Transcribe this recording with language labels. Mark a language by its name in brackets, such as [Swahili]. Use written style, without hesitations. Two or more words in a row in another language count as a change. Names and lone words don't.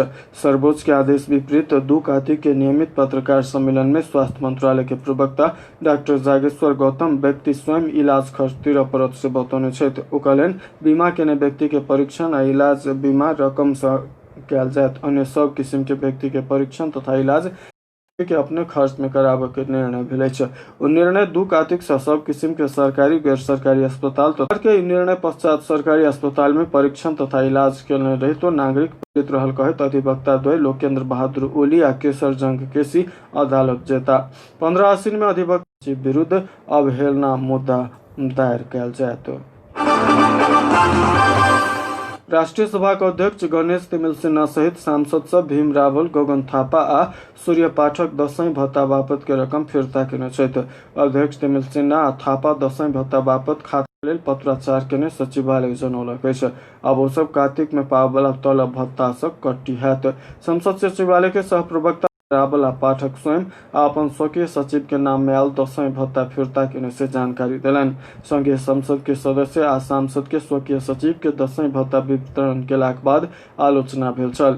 [Maithili] सर्वोच्च के आदेश विपरीत 2 कार्तिक के नियमित पत्रकार सम्मेलन में स्वास्थ्य मंत्रालय के प्रवक्ता डॉक्टर जागेश्वर गौतम व्यक्ति स्वयं इलाज खर्च 13% से बतौने छथि। ओ कहलनि बीमा केने व्यक्ति के परीक्षण आ इलाज बीमा रकम से कयल जायत। अन्य सब किस्म के व्यक्ति के परीक्षण तथा इलाज के अपने खर्च में कराबे के निर्णय भेल अछि। निर्णय 2 कार्तिक से सब किस्म के सरकारी, गैर सरकारी अस्पताल तथा के निर्णय पश्चात सरकारी अस्पताल में परीक्षण तथा इलाज केने रहितो नागरिक पीड़ित रहल कहैत अधिवक्ता द्वय लोकेंद्र बहादुर ओली आ केसर जंग केसी अदालत जेता। 15 आश्विन में अधिवक्ता विरुद्ध अवहेलना मुद्दा दायर कयल जायत। राष्ट्रीय सभा के अध्यक्ष गणेश तिमिल सिन्हा सहित सांसद सब भीम रावल, गगन थापा आ सूर्य पाठक दशैं भत्ता बापत के रकम फिरता केने छथि। अध्यक्ष तिमिल सिन्हा आ थापा दशैं भत्ता बापत खाता लेल पत्राचार केने सचिवालय जनौलक अछि। अब ओ सब कार्तिक में पावला तलब भत्ता से कट्टी हैत। संसद सचिवालय के सह प्रवक्ता राबला पाठक स्वयं अपन स्वकीय सचिव के नाम में आयल 10वीं भत्ता फिर्ता केने से जानकारी दिलन। संघीय संसद के सदस्य आ सांसद के स्वकीय सचिव के 10वीं भत्ता वितरण केलाक बाद आलोचना भेल छल।